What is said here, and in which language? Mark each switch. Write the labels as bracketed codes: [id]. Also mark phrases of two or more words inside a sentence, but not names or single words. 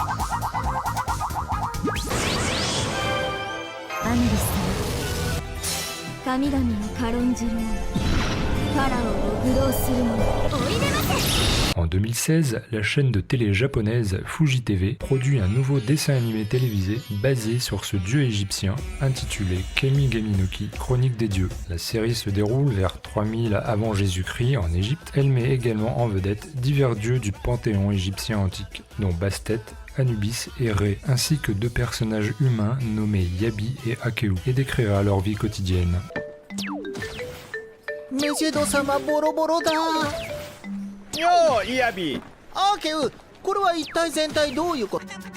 [fr] En 2016, la chaîne de télé japonaise Fuji TV produit un nouveau dessin animé télévisé basé sur ce dieu égyptien intitulé Kemigami no Ki, Chronique des dieux. La série se déroule vers 3000 avant Jésus-Christ en Égypte. Elle met également en vedette divers dieux du panthéon égyptien antique, dont Bastet, Anubis et Ré, ainsi que 2 personnages humains nommés Yabi et Akeu, et décrira leur vie quotidienne. [ja] メジェド様ボロボロだ。ようイヤビー。アーケウ、これは一体全体どういうこと？